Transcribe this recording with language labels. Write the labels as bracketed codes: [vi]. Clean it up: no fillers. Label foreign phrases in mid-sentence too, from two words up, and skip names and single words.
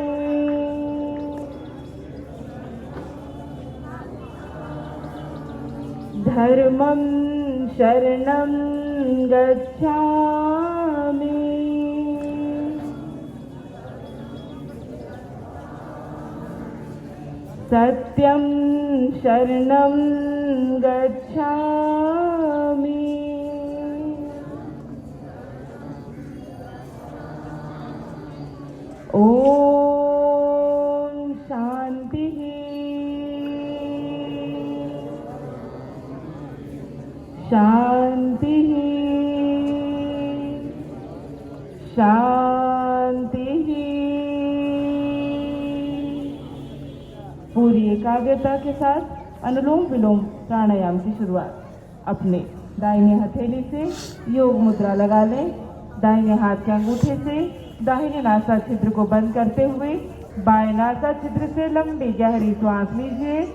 [sa] धर्मं शरणं गच्छामि। सत्यं शरणं गच्छामि। ओम शांति। शांति शांति। [hi] पूरी एकाग्रता के साथ अनुलोम विलोम प्राणायाम की शुरुआत। अपने दाहिने हथेली से योग मुद्रा लगा लें। दाहिने हाथ के अंगूठे से दाहिने नासा छिद्र को बंद करते हुए बाएं नासा छिद्र से लंबी गहरी श्वास लीजिए।